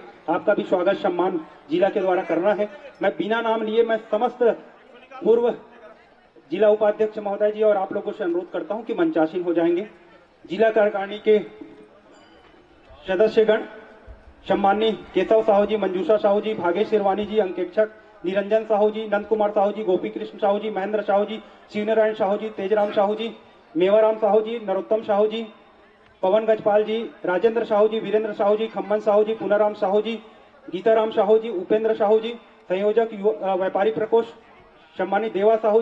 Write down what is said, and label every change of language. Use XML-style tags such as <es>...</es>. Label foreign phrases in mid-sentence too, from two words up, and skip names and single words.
<hi>आपका भी स्वागत सम्मान जिला के द्वारा करना है। मैं बिना नाम लिए मैं समस्त पूर्व जिला उपाध्यक्ष महोदय जी और आप लोगों से अनुरोध करता हूं कि मंचासीन हो जाएंगे। जिला कार्यकारिणी के सदस्यगण सम्मानीय केशव साहू जी, मंजूषा साहू जी, भागेश शिरवानी जी, अंकेक्षक निरंजन साहू जी, नंद कुमार साहू जी, गोपी कृष्ण साहू जी, महेंद्र साहू जी, शिवनारायण साहू जी, तेजराम साहू जी, मेवाराम साहू जी, नरोत्तम साहू जी, पवन गजपाल जी, राजेंद्र साहू जी, वीरेंद्र साहू जी, खम्मन साहू जी, पुनाराम साहू जी, गीताराम साहू जी, उपेंद्र साहू जी, संयोजक व्यापारी प्रकोष्ठ सम्मानित देवा साहू</hi>